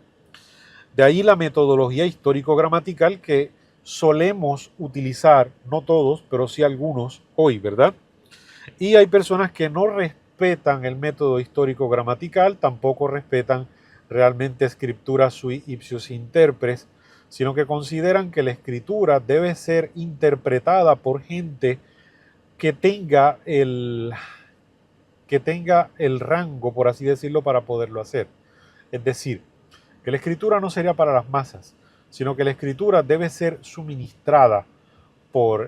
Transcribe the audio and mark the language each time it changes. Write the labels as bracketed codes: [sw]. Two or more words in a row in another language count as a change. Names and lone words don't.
[es] De ahí la metodología histórico-gramatical que solemos utilizar, no todos, pero sí algunos hoy, ¿verdad? Y hay personas que no respetan el método histórico-gramatical, tampoco respetan realmente escritura [la] sui ipsius interpres, [es] sino que consideran que la escritura debe ser interpretada por gente que tenga el rango, por así decirlo, para poderlo hacer. Es decir, que la escritura no sería para las masas, sino que la escritura debe ser suministrada por,